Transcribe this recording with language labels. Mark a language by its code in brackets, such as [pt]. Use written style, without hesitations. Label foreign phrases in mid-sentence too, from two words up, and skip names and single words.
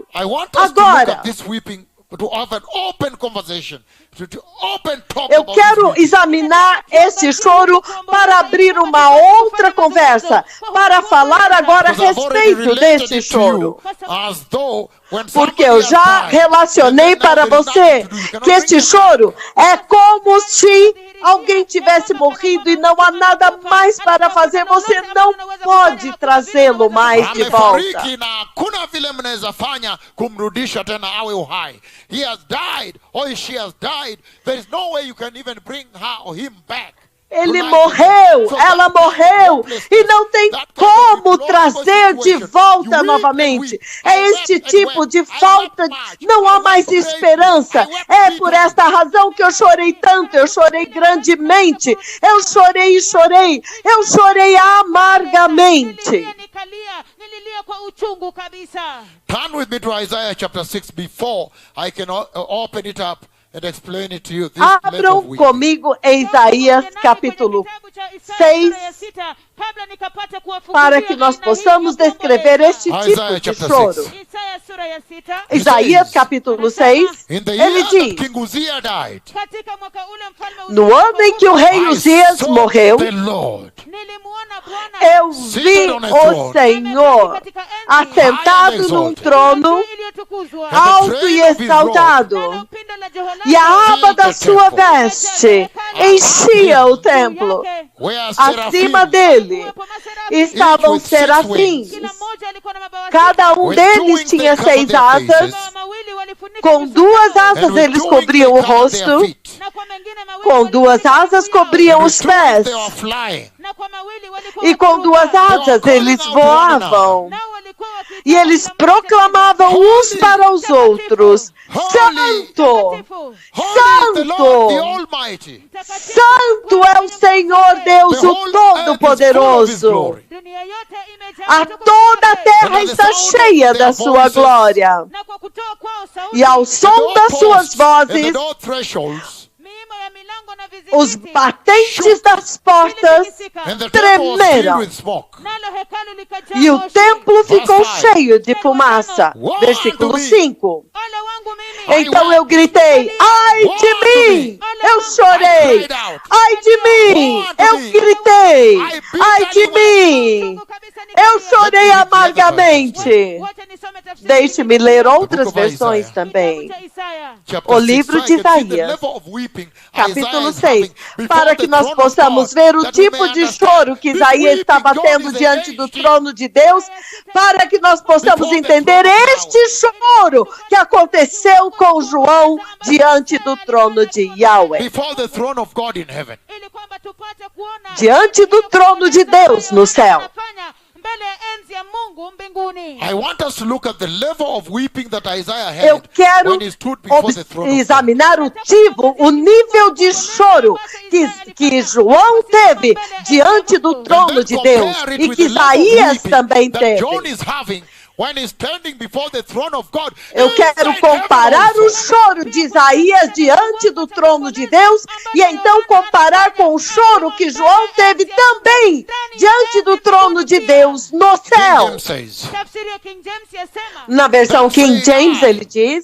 [pt] Agora, eu quero examinar esse choro para abrir uma outra conversa, para falar agora a respeito desse choro. Porque eu já relacionei para você que este choro é como se alguém tivesse morrido e não há nada mais para fazer. Você não pode trazê-lo mais de volta. [en] He has died or she has died. There is no way you can even bring her or him back. [pt] Ele morreu, ela morreu, e não tem como trazer de volta novamente. É este tipo de falta, não há mais esperança. É por esta razão que eu chorei tanto, eu chorei grandemente, eu chorei e chorei, eu chorei amargamente. [en] Turn with me to Isaiah chapter 6 before I can open it up and explain it to you. [pt] Abram comigo em Isaías capítulo 6 para que nós possamos descrever este tipo de choro. Isaías capítulo 6, ele diz: no ano em que o rei Uzias morreu, [sw] Nilimuona Bwana [pt] Eu vi o Senhor assentado num trono [sw] iliyotukuzwa [pt] alto e exaltado, [sw] nalo pindo la joho lake [pt] e a aba da sua veste enchia o templo. [en] Where Acima seraphim, [pt] dele estavam serafins. [sw] kila mmoja alikuwa na mabawa [pt] Cada um deles tinha 6 asas. [sw] sita, mawili walifunika [pt] Com [sw] nyuso [pt] 2 [sw] zao, [pt] asas [en] and with [pt] eles [en] two [pt] cobriam o [en] wings they covered [pt] rosto, [en] their feet. [sw] na kwa mengine mawili [pt] com 2 [sw] walifunika [pt] asas [sw] miguu yao, [pt] cobriam [en] And [pt] os [en] with two wings [pt] pés, [en] they were flying. [sw] na kwa mawili walikuwa [pt] e com [sw] wakiruka. [pt] 2 asas eles voavam. [sw] Nao walikuwa wakiita [pt] E eles [sw] kila mmoja [pt] proclamavam uns para os outros: Santo! [sw] mtakatifu, [en] Holy is the Lord, the [pt] Santo! [en] Almighty. [sw] mtakatifu, [pt] Santo é o Senhor Deus, [en] The [pt] o [en] whole earth is full of His [pt] Todo-Poderoso. [en] glory. [sw] dunia yote imejaa [pt] A [sw] utukufu [pt] toda a [sw] wake. [pt] terra está cheia da sua glória. [sw] Na kwa kutoa kwao sauti, [pt] E ao som das suas [en] And the [pt] vozes, [en] door thresholds, [sw] miimo ya milango na [pt] os [sw] vizingiti [pt] batentes das portas [en] and the temple was filled [pt] tremeram. [en] with smoke. [sw] nalo hekalu likajaa [pt] E o [sw] moshi. [pt] templo ficou [en] Verse [pt] cheio de fumaça. Versículo 5. [sw] Ole wangu mimi, [pt] Então eu gritei: ai de mim! Eu chorei! Ai de mim! Eu gritei! Ai de mim! [sw] Mungu kabisa ni [pt] Eu [sw] kilio. [pt] chorei amargamente. [sw] Wacha nisome tafsiri [pt] Deixe-me ler outras [en] of [pt] versões [en] Isaiah. [pt] também. [sw] cha Isaya. [en] Chapter [pt] O [en] 6, [pt] livro [en] so [pt] de [en] I can see the [pt] Isaías, [en] level of weeping [pt] Capítulo [en] Isaiah is [pt] 6, [en] having before [pt] para [en] the [pt] que nós [en] throne of [pt] possamos [en] God, [pt] ver o [en] that we [pt] tipo [en] may [pt] de [en] understand. [pt] choro que [en] This [pt] Isaías [en] weeping [pt] estava [en] John [pt] tendo [en] is [pt] diante do [en] engaged in. [pt] trono de Deus, para que nós possamos [en] Before the [pt] entender [en] throne of [pt] este choro que aconteceu com João diante do trono de Yahweh, [en] Before the throne of God in heaven. [sw] Ili kwamba tupate kuona [pt] diante do trono de Deus no céu. [sw] anafanya mbele ya enzi ya Mungu mbinguni. [en] I want us to look at the level of weeping that Isaiah [pt] Eu [en] had [pt] quero [en] when he stood before the throne of God. [pt] examinar o nível de choro que João teve diante do [en] And [pt] trono [en] then [pt] de Deus [en] compare it [pt] e [en] with [pt] que [en] the level of [pt] Isaías [en] weeping [pt] também [en] that [pt] teve. [en] John is having when he's standing before the throne of God. [pt] Eu quero [en] inside [pt] comparar [en] heaven [pt] o [en] also. [pt] choro de Isaías diante do trono de Deus e então comparar com o choro que João teve também diante do trono de Deus no [en] King [pt] céu. [en] James says, [sw] Tafsiri ya King James yasema, [pt] Na versão King James ele diz: